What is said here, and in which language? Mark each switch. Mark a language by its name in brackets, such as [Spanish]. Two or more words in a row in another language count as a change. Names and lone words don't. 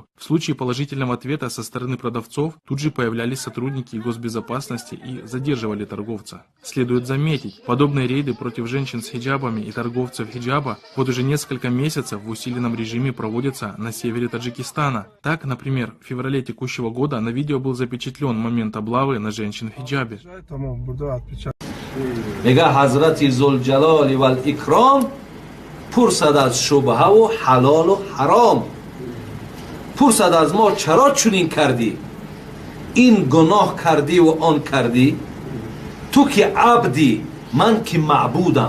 [Russian] В случае положительного ответа со стороны продавцов тут же появлялись сотрудники госбезопасности и задерживали торговца. Следует заметить, подобные рейды против женщин с хиджабами и торговцев хиджаба вот уже несколько месяцев в усиленном режиме проводятся на севере Таджикистана. Так, например, в феврале текущего года на видео был запечатлен момент облавы на женщин в хиджабе. [Persian] میگه حضرت ذوالجلال و الاکرام پرسد از شبهه و حلال و حرام. پرسد از ما چرا چنین کردی؟ این گناه کردی و آن کردی؟ تو که عبدی، من که معبودم.